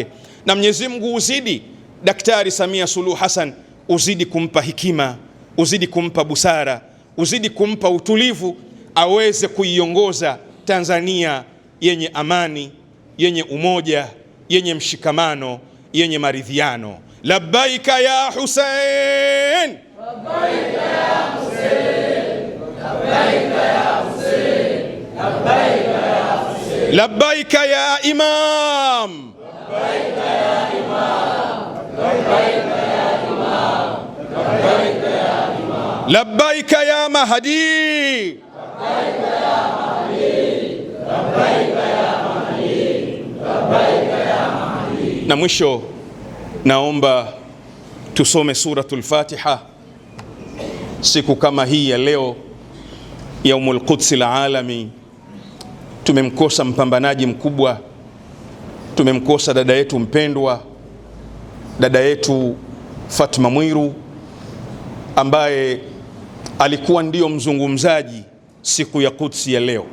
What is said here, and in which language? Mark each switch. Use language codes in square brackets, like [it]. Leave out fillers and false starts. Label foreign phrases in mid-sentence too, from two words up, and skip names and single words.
[sw] Na Mwenyezi Mungu uzidi Daktari Samia Suluhu Hassan, uzidi kumpa hekima, uzidi kumpa busara, uzidi kumpa utulivu, aweze kuiongoza Tanzania yenye amani, yenye umoja, yenye mshikamano, yenye maridhiano. [ar] لبيك يا حسين لبيك يا حسين لبيك يا حسين لبيك يا حسين لبيك يا إمام لبيك يا إمام لبيك يا إمام لبيك يا إمام لبيك يا مهدي لبيك يا مهدي لبيك يا مهدي لبيك يا مهدي. [sw] Na mwisho naomba tusome [ar] سورة الفاتحة [sw] siku kama hii ya leo, [ar] يوم القدس العالمي. [sw] Tumemkosa mpambanaji mkubwa, tumemkosa dada yetu mpendwa, dada yetu Fatma Mwiru, ambaye alikuwa ndio mzungumzaji siku ya Qudsi ya leo.